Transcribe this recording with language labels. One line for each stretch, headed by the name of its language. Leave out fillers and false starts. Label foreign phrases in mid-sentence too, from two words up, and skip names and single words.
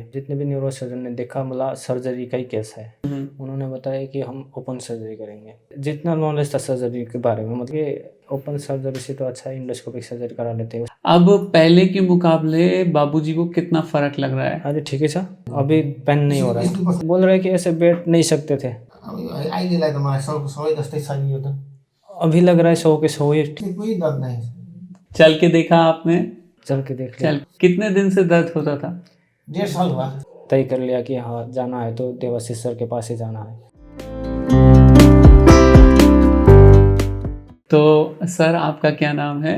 Hindi: जितने भी न्यूरोसर्जन ने देखा, बोला सर्जरी का ही केस है। उन्होंने बताया कि हम
English: open surgery
Hindi: करेंगे। जितना नॉलेज था सर्जरी के बारे में, मतलब
English: open surgery
Hindi: से तो अच्छा
English: endoscopic surgery
Hindi: करा लेते हैं। अब पहले के मुकाबले बाबूजी को कितना फर्क लग रहा है? अरे ठीक है सर, अभी पेन नहीं हो रहा है। बोल रहे हैं कि ऐसे बैठ नहीं सकते थे।
Nepali: अहिलेलाई त मलाई सबै जस्तै छ नि यो त।
Hindi: अभी लग रहा है 100 के 100 ही। कोई दर्द नहीं। चल के देखा आपने? चल के देख लिया। चल कितने दिन से दर्द होता था? 1.5 साल हुआ। तय कर लिया कि हाँ जाना है तो देवाशीष सर के पास ही जाना है। तो सर आपका क्या नाम है?